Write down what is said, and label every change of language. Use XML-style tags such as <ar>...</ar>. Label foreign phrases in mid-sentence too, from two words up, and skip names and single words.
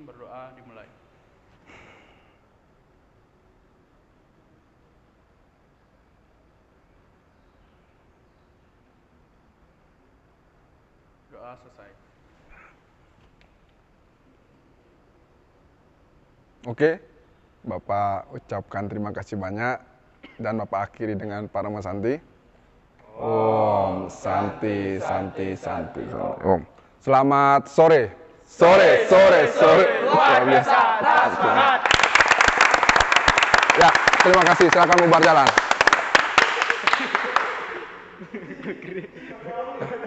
<id>Berdoa dimulai. Doa selesai. Oke, Bapak ucapkan terima kasih banyak dan Bapak akhiri dengan Parama Santi.</id> <sa>ॐ शान्ति, शान्ति, शान्ति, शान्ति.</sa> <id>Om. Selamat sore. Sore. Luar biasa. Semangat. Ya, terima kasih. Silakan bubar jalan.</id>